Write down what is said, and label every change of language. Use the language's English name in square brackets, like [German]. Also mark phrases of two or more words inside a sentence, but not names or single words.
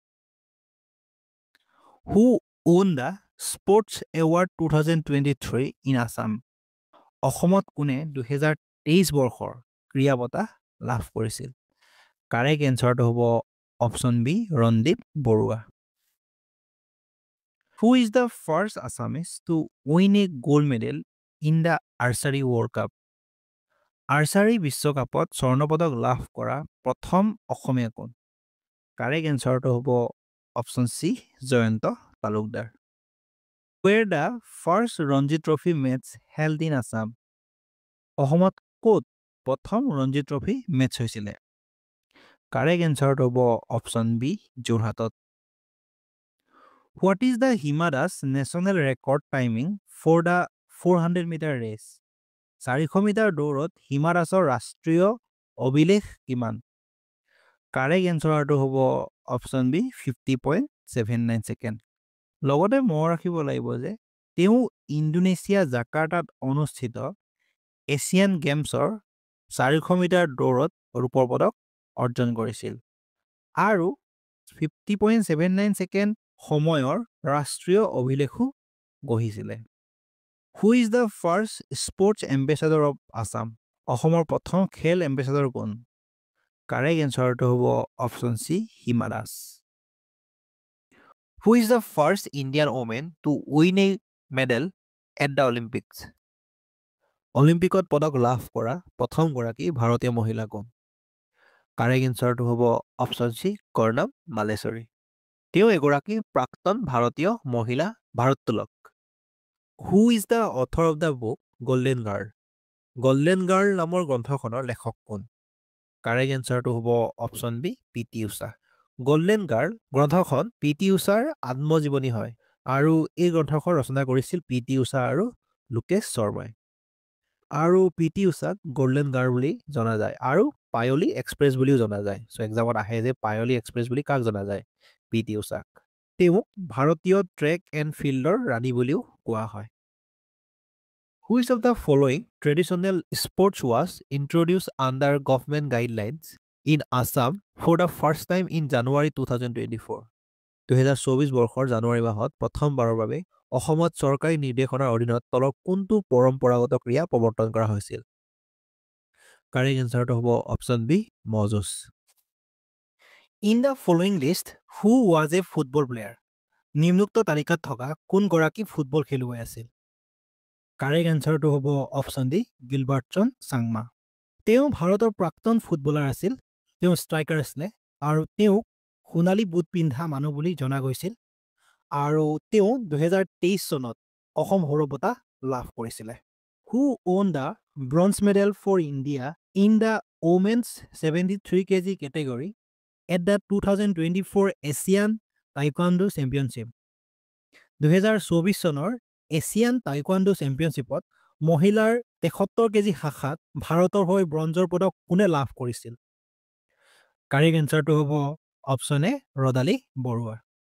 [English] Who won the Sports Award 2023 in Assam? [Assamese] অসমত কোনে 2023 বৰ্ষৰ ক্ৰীড়া বঁটা লাভ কৰিছিল? [English] correct answerটো [Assamese] হ'ব অপশ্যন বি ৰন্দীপ বৰুৱা। [English] Who is the first Assamese to win a gold medal in the Archery World Cup? [Assamese] আৰ্চাৰী বিশ্বকাপত স্বৰ্ণ পদক লাভ কৰা প্ৰথম অসমীয়া কোন? [English] correct answerটো [Assamese] হ'ব অপশ্যন চি জয়ন্ত তালুকদাৰ। [English] Where the first Ranji Trophy match held in Assam? [Assamese] অসমত ক'ত প্ৰথম ৰঞ্জী ট্ৰফি মেটচ হৈছিলে? [English] correct answerটো [Assamese] হ'ব অপশ্যন বি যোৰহাটত। [English] What is the Hima Das national record timing for the 400 meter race? [Assamese] 400 মিটাৰ দৌৰত হিমা দাসৰ ৰাষ্ট্ৰীয় অভিলেখ কিমান? [English] correct answerটো [Assamese] হ'ব অপশ্যন বি 50.79 ছেকেণ্ড। লগতে মনত ৰাখিব লাগিব যে তেওঁ ইণ্ডোনেছিয়া জাকাৰ্টাত অনুষ্ঠিত এছিয়ান গেমছৰ 400 মিটাৰ দৌৰত ৰূপৰ পদক অৰ্জন কৰিছিল আৰু 50.79 ছেকেণ্ড সময়ৰ ৰাষ্ট্ৰীয় অভিলেখো গঢ়িছিলে। [English] Who is the first sports ambassador of Assam? [Assamese] অসমৰ প্ৰথম খেল এম্বেচাডৰ কোন? [English] correct answerটো [Assamese] হ'ব অপশ্যন চি হিমা দাস। [English] Who is the first Indian woman to win a medal at the Olympics? [Assamese] অলিম্পিকত পদক লাভ কৰা প্ৰথমগৰাকী ভাৰতীয় মহিলা কোন? [English] correct answerটো [Assamese] হ'ব অপশ্যন চি কৰ্ণম মালেশ্বৰী। তেওঁ এগৰাকী প্ৰাক্তন ভাৰতীয় মহিলা ভাৰোত্তোলক। [English] Who is the author of the book Golden Girl? [Assamese] গল্ডেন গাৰ্ল নামৰ গ্ৰন্থখনৰ লেখক কোন? [English] correct answerটো [Assamese] হ'ব অপশ্যন বি পি.টি. উষা। গল্ডেন গাৰ্ল গ্ৰন্থখন পি.টি. উষাৰ আত্মজীৱনী হয় আৰু এই গ্ৰন্থখন ৰচনা কৰিছিল পি.টি. উষা আৰু লোকেশ শৰ্মাই। আৰু পি.টি. উষাক গল্ডেন গাৰ্ল বুলি জনা যায় আৰু পায়লি এক্সপ্ৰেছ বুলিও জনা যায়। [English] so examত [Assamese] আহে যে পায়লি এক্সপ্ৰেছ বুলি কাক জনা যায়? পি.টি. উষাক। তেওঁক ভাৰতীয় [English] track and fieldৰ [Assamese] ৰাণী বুলিও কোৱা হয়। [English] Which of the following traditional sports was introduced under government guidelines in Assam for the first time in January 2024? [Assamese] 2024 বৰ্ষৰ জানুৱাৰী মাহত প্ৰথমবাৰৰ বাবে অসমত চৰকাৰী নিৰ্দেশনাৰ অধীনত তলৰ কোনটো পৰম্পৰাগত ক্ৰীড়া প্ৰৱৰ্তন কৰা হৈছিল? [English] correct answerটো [Assamese] হ'ব অপশ্যন বি ম'হ যুঁজ। [English] In the following list, who was a football player? [Assamese] নিম্নোক্ত তালিকাত থকা কোনগৰাকী ফুটবল খেলুৱৈ আছিল? [English] correct answerটো [Assamese] হ'ব অপশ্যন ডি গিলবাৰ্টছন চাংমা। তেওঁ ভাৰতৰ প্ৰাক্তন ফুটবলাৰ আছিল। তেওঁ ষ্ট্ৰাইকাৰ আছিলে আৰু তেওঁক সোণালী বুট পিন্ধা মানুহ বুলি জনা গৈছিল আৰু তেওঁ 2023 চনত অসম সৌৰভ বঁটা লাভ কৰিছিলে। [English] Who won the bronze medal for India in the women's 73 kg category at the 2024 Asian Taekwondo Championship? [Assamese] 2024 চনৰ এছিয়ান টাইকোৱাণ্ডো চেম্পিয়নশ্বিপত মহিলাৰ 73 কেজি শাখাত ভাৰতৰ হৈ ব্ৰঞ্জৰ পদক কোনে লাভ কৰিছিল? [English] correct answerটো [Assamese] হ'ব অপশ্যন এ ৰদালি বৰুৱা।